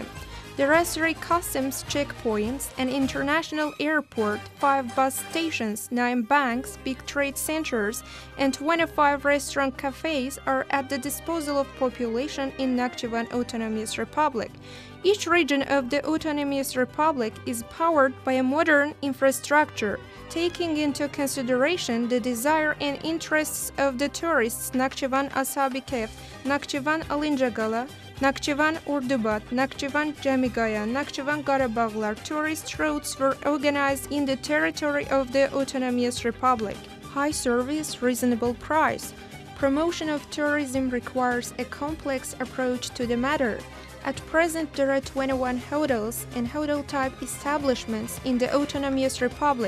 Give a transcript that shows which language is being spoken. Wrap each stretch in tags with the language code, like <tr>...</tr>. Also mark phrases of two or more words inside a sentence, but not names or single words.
<en>There are 3 customs checkpoints, an international airport, 5 bus stations, 9 banks, big trade centers, and 25 restaurant cafes are at the disposal of population in Naxçıvan Autonomous Republic. Each region of the Autonomous Republic is powered by a modern infrastructure, taking into consideration the desire and interests of the tourists. Naxçıvan Ashab-ı Kehf, Naxçıvan Alincagala, Naxçıvan Urdubat, Naxçıvan Camigaya, Naxçıvan Qarabağlar tourist routes were organized in the territory of the Autonomous Republic. High service, reasonable price. Promotion of tourism requires a complex approach to the matter. At present, there are 21 hotels and hotel-type establishments in the Autonomous Republic.</en>